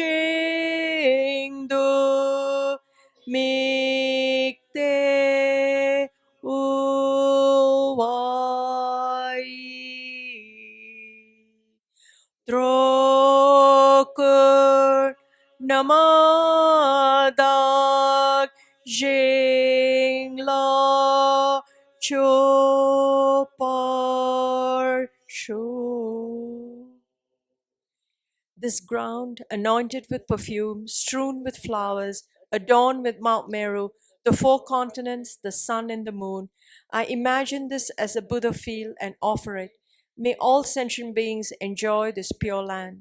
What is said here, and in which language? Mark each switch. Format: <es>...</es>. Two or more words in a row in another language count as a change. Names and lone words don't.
<bo>ཞིང་དུ་དམིགས་ཏེ་ཕུལ་བས་འགྲོ་ཀུན་རྣམ་དག་ཞིང་ལ་སྤྱོད་པར་ཤོག.</bo> <en>This ground, anointed with perfume, strewn with flowers, adorned with Mount Meru, the 4 continents, the sun and the moon, I imagine this as a Buddha field and offer it. May all sentient beings enjoy this pure land.</en>